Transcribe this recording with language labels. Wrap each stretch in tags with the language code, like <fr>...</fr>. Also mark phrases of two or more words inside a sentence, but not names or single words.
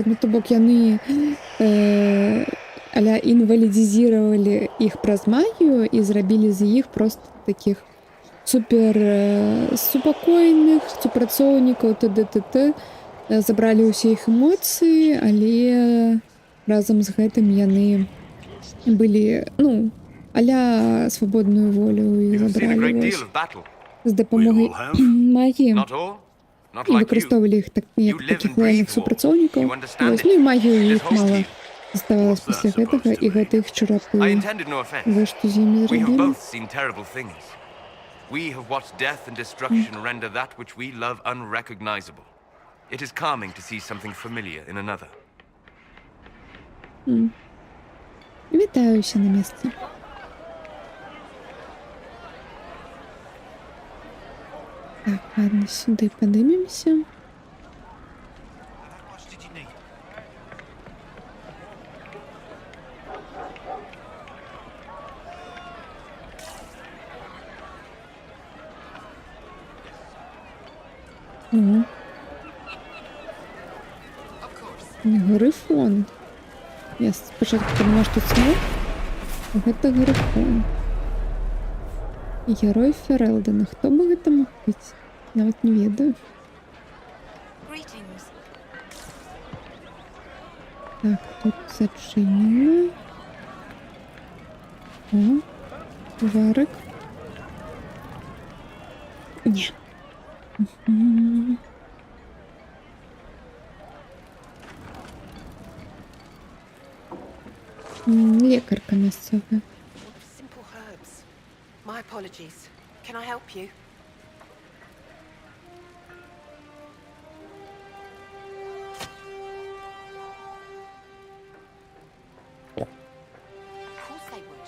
<be>Ну, то бок яны аля інвалідізіравалі іх праз магію і зрабілі з іх просто такіх супер супакойных супрацоўнікаў т.д. Забралі ўсе іх эмоцыі, але разам з гэтым яны былі, ну, аля свабодную волю і</be> <en>You've seen a great</en> <be>забралі</be> <en>deal of battle.</en> <be>з дапамогай магіі</be> <en>Not all. Not</en> <be>і</be> <en>like you.</en> <be>выкарыстоўвалі іх так як</be> <en>You live</en> <be>такіх</be> <en>and breathe</en> <be>лояльных</be> <en>war.</en> <be>супрацоўнікаў.</be> <en>You understand</en> <be>Вось, ну і</be> <en>it.</en> <be>магію</be> <en>This</en> <be>іх</be> <en>whole</en> <be>мала</be> <en>scheme.</en> <be>заставалась</be> <en>What's that</en> <be>пасля гэтага,</be> <en>supposed to</en> <be>і</be> <en>mean?</en> <be>гэта іх чарапы.</be> <en>I intended no offense.</en> <be>Вы што з імі</be> <en>We have</en> <be>зрабілі?</be> <en>both seen terrible things. We have watched death and destruction render that which we love unrecognizable. It is calming to see something familiar in another.</en> <be>Вітаю ўсе на месцы.</be> <uk>Так, ладно, сюди подивимося.</uk> <en>How much did you need? О.</en> <uk>Грифон. Я спочатку подумала, що це смок, а гэта грифон. Герой Ферелдена. Хто би гэта мог бути?</uk> <be>Навіть не ведаю.</be> <en>Greetings.</en> <be>Так, тут зачинено. О, варик.</be> <uk>Ні. Мгм. Лікарка місцева.</uk> <en>Simple herbs. My apologies. Can I help you? Of course they would.</en>